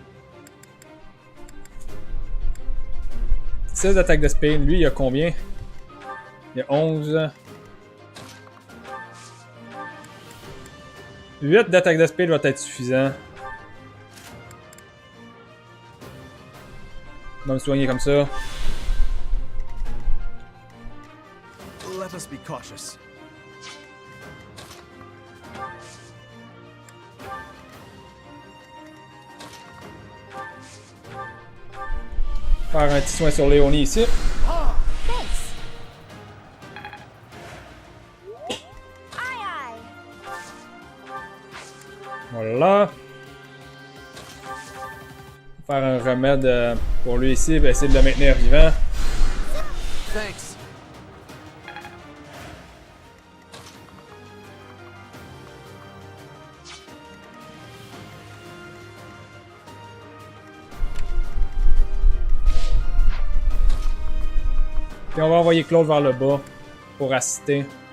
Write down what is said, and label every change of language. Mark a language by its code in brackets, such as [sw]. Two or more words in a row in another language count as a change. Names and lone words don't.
[fr] 16 d'attaque de speed. Lui, il a combien? Il a 11. 8 d'attaque de speed va être suffisant. On va me soigner comme ça. [en] Let us be cautious. [fr] Faire un petit soin sur Léonie ici. [en] Thanks. Aye aye. [fr] Voilà. Faire un remède pour lui ici, pour essayer de le maintenir vivant. [en] Thanks. [fr] Puis on va envoyer Claude vers le bas pour assister.